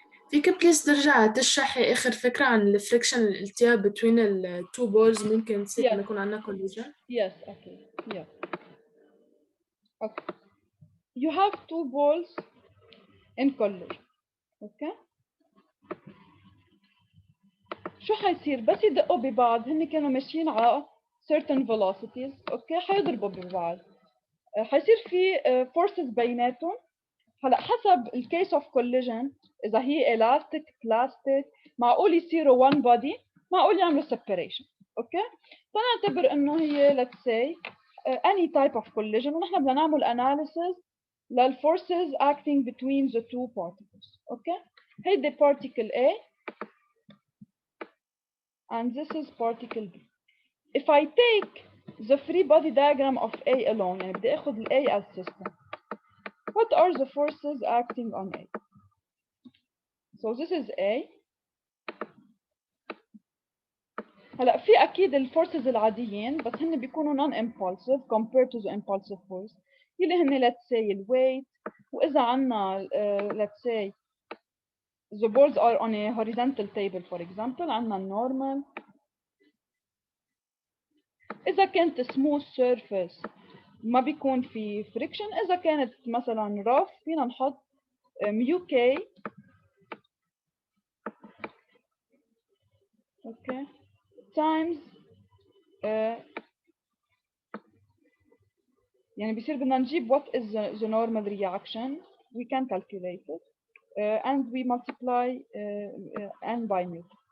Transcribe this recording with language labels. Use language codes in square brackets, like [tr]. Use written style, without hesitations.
[ar] فيك بليز ترجع تشرحي آخر فكرة عن الفريكشن الالتياب [en] between [ar] ال [en] two balls [ar] ممكن تصير لما يكون عندنا collision؟ Yes, okay. Yeah. Okay. [en] You have two balls in collision. Okay. [ar] شو حيصير بس يدقوا ببعض؟ هن كانوا ماشيين على [en] certain velocities. [ar] اوكي حيضربوا ببعض. حيصير في forces بيناتهم. هلا حسب الكيس اوف collision اذا هي elastic plastic معقول يصيروا [en] one body، [ar] معقول يعملوا separation. اوكي. فنعتبر انه هي [en] let's say any type of collision [ar] ونحن بدنا نعمل analysis للforces acting between the two particles. اوكي. [en] هيدي particle A and this is particle B. If I take the free body diagram of A alone، [ar] يعني بدي اخذ ال [en] A as system. What are the forces acting on A? So this is A. [ar] هلا في اكيد الفورسز العاديين بس هن بيكونوا [en] non-impulsive compared to the impulsive force [ar] اللي هن [en] let's say [ar] الويت. واذا عندنا [en] let's say the balls are on a horizontal table for example [ar] عندنا النورمال. اذا كانت [en] smooth surface [ar] ما بيكون في friction. اذا كانت مثلا rough فينا نحط [en] mu k okay times [ar] يعني بصير بدنا نجيب [en] what is the normal reaction, we can calculate it and we multiply n by Newton.